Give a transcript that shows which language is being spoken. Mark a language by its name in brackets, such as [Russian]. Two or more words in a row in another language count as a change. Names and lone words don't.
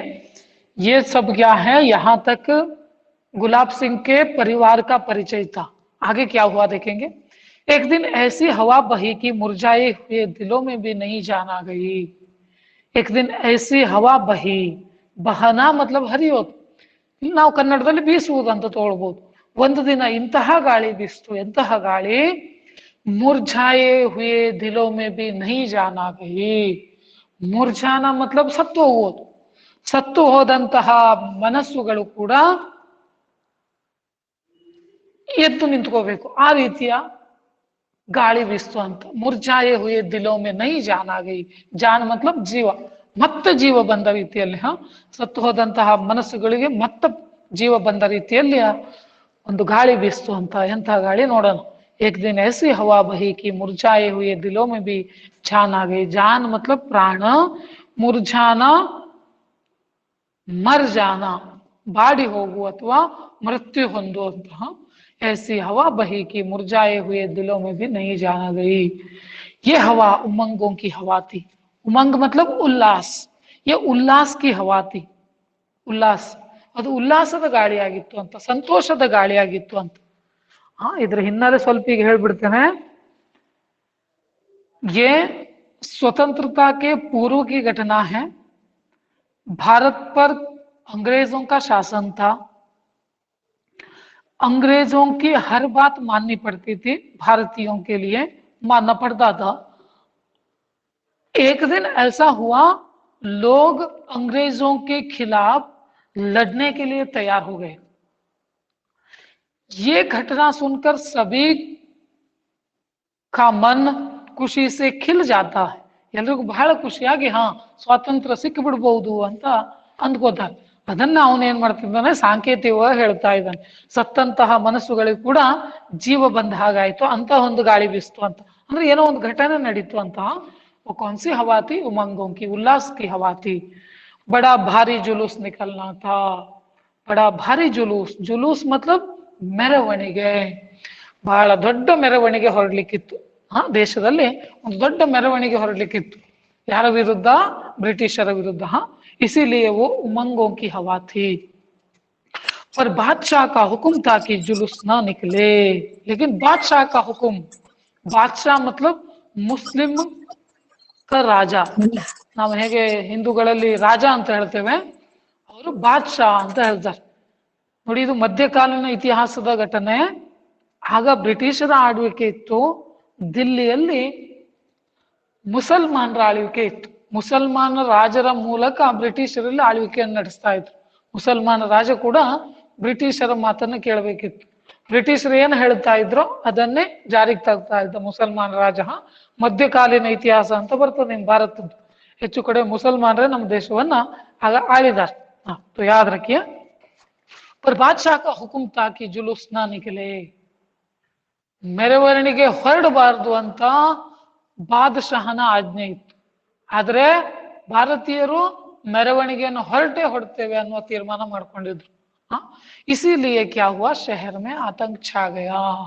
[Hindi] ये सब क्या है, यहां तक गुलाब सिंह के परिवार का परिचय था। आगे क्या हुआ देखेंगे। एक दिन ऐसी हवा बही कि मुरझाए हुए दिलों में भी नहीं जान आ गई। एक दिन ऐसी हवा बही, बहना मतलब [Kannada] ಹರಿಯೋದು, ನಾವು ಕನ್ನಡದಲ್ಲಿ ಬೀಸುವುದು ಅಂತ ತಗೊಳ್ಬಹುದು। ಒಂದು ದಿನ ಇಂತಹ ಗಾಳಿ ಬೀಸ್ತು, ಎಂತಹ ಗಾಳಿ, [Hindi] मुरझाए हुए दिलों में भी नहीं जान आ गई। मुरझाना मतलब [Kannada] ಸತ್ತು ಹೋಗುವುದು, ಸತ್ತು ಹೋದಂತಹ ಮನಸ್ಸುಗಳು ಕೂಡ ಎದ್ದು ನಿಂತ್ಕೋಬೇಕು, ಆ ರೀತಿಯ ಗಾಳಿ ಬೀಸ್ತು ಅಂತ। [Hindi] मुरझाए हुए दिलों में नहीं जान आ गई। जान मतलब [Kannada] ಜೀವ, ಮತ್ತೆ ಜೀವ ಬಂದ ರೀತಿಯಲ್ಲಿ, ಸತ್ತು ಹೋದಂತಹ ಮನಸ್ಸುಗಳಿಗೆ ಮತ್ತೆ ಜೀವ ಬಂದ ರೀತಿಯಲ್ಲಿ ಒಂದು ಗಾಳಿ ಬೀಸ್ತು ಅಂತ। ಎಂತಹ ಗಾಳಿ ನೋಡೋಣ। [Hindi] एक दिन ऐसी हवा बही कि मुरझाए हुए दिलों में भी जान आ गई। जान मतलब प्राण, मुरझाना मर जाना, [Kannada] ಬಾಡಿ ಹೋಗು ಅಥವಾ ಮೃತ್ಯು ಹೊಂದುವಂತಹ। [Hindi] ऐसी हवा बही कि मुरझाए हुए दिलों में भी नहीं जाना गई। ये हवा उमंगों की हवा थी। उमंग मतलब उल्लास, ये उल्लास की हवा थी। [Kannada] ಉಲ್ಲಾಸ, ಅದು ಉಲ್ಲಾಸದ ಗಾಳಿಯಾಗಿತ್ತು ಅಂತ, ಸಂತೋಷದ ಗಾಳಿಯಾಗಿತ್ತು ಅಂತ। ಇದ್ರ ಹಿನ್ನೆಲೆ ಸ್ವಲ್ಪ ಈಗ ಹೇಳ್ಬಿಡ್ತೇನೆ। [Hindi] ये स्वतंत्रता के पूर्व की घटना है। भारत पर अंग्रेजों का शासन था, अंग्रेजों की हर बात माननी पड़ती थी, भारतीयों के लिए मानना पड़ता था। एक दिन ऐसा हुआ, लोग अंग्रेजों के खिलाफ लड़ने के लिए तैयार हो गए। ये घटना सुनकर सभी का मन खुशी से खिल जाता है. [Kannada] ಎಲ್ರಿಗೂ ಬಹಳ ಖುಷಿಯಾಗಿ ಹಾ ಸ್ವಾತಂತ್ರ್ಯ ಸಿಕ್ಕಿಬಿಡ್ಬಹುದು ಅಂತ ಅಂದ್ಕೋತಾರೆ. ಅದನ್ನ ಅವನು ಏನ್ ಮಾಡ್ತಿದ್ದಾನೆ, ಸಾಂಕೇತಿಕವಾಗಿ ಹೇಳ್ತಾ ಇದ್ದಾನೆ. ಸತ್ತಂತಹ ಮನಸ್ಸುಗಳಿಗೆ ಕೂಡ ಜೀವ ಬಂದ ಹಾಗಾಯ್ತು, ಅಂತ ಒಂದು ಗಾಳಿ ಬೀಸ್ತು ಅಂತ. ಅಂದ್ರೆ ಏನೋ ಒಂದು ಘಟನೆ ನಡೀತು ಅಂತ. [Hindi] वो कौन सी हवा थी? उमंगों की, उल्लास की हवा थी. बड़ा भारी जुलूस निकलना था. बड़ा भारी जुलूस. जुलूस मतलब ಮೆರವಣಿಗೆ. [Kannada] ಬಹಳ ದೊಡ್ಡ ಮೆರವಣಿಗೆ ಹೊರಡ್ಲಿಕ್ಕಿತ್ತು. ದೇಶದಲ್ಲಿ ಒಂದು ದೊಡ್ಡ ಮೆರವಣಿಗೆ ಹೊರಡ್ಲಿಕ್ಕಿತ್ತು. ಯಾರ ವಿರುದ್ಧ? ಬ್ರಿಟಿಷರ ವಿರುದ್ಧ. [Hindi] इसीलिए वो उमंगों की हवा थी. पर बादशाह का हुक्म था कि जुलूस ना निकले. लेकिन बादशाह का हुक्म, बादशाह मतलब [Kannada] ಮುಸ್ಲಿಂ ರಾಜ. ನಾವು ಹೇಗೆ ಹಿಂದೂಗಳಲ್ಲಿ ರಾಜ ಅಂತ ಹೇಳ್ತೇವೆ, ಅವರು ಬಾದ್ಶಾ ಅಂತ ಹೇಳ್ತಾರೆ ನೋಡಿ. ಇದು ಮಧ್ಯಕಾಲೀನ ಇತಿಹಾಸದ ಘಟನೆ. ಆಗ ಬ್ರಿಟಿಷರ ಆಳ್ವಿಕೆ ಇತ್ತು. ದಿಲ್ಲಿಯಲ್ಲಿ ಮುಸಲ್ಮಾನರ ಆಳ್ವಿಕೆ ಇತ್ತು. ಮುಸಲ್ಮಾನ ರಾಜರ ಮೂಲಕ ಬ್ರಿಟಿಷರಲ್ಲಿ ಆಳ್ವಿಕೆಯನ್ನು ನಡೆಸ್ತಾ ಇದ್ರು. ಮುಸಲ್ಮಾನ ರಾಜ ಕೂಡ ಬ್ರಿಟಿಷರ ಮಾತನ್ನ ಕೇಳಬೇಕಿತ್ತು. ಬ್ರಿಟಿಷರು ಏನು ಹೇಳ್ತಾ ಇದ್ರು ಅದನ್ನೇ ಜಾರಿಗೆ ತಗ್ತಾ ಇದ್ದ ಮುಸಲ್ಮಾನ ರಾಜ. ಮಧ್ಯಕಾಲೀನ ಇತಿಹಾಸ ಅಂತ ಬರ್ತದೆ ನಿಮ್ ಭಾರತದ್ದು. ಹೆಚ್ಚು ಕಡೆ ಮುಸಲ್ಮಾನರೇ ನಮ್ಮ ದೇಶವನ್ನ ಆಗ ಆಳಿದಾರೆ. [Hindi] तो याद रखिए. पर बादशाह का हुक्म था कि जुलूस ना निकले. [Kannada] ಮೆರವಣಿಗೆ ಹೊರಡಬಾರದು ಅಂತ ಬಾದಶಾಹನ ಆಜ್ಞೆ ಇತ್ತು. ಆದ್ರೆ ಭಾರತೀಯರು ಮೆರವಣಿಗೆಯನ್ನು ಹೊರಡ್ತೇವೆ ಅನ್ನುವ ತೀರ್ಮಾನ ಮಾಡ್ಕೊಂಡಿದ್ರು. [Hindi] इसीलिए क्या हुआ, शहर में आतंक छा गया.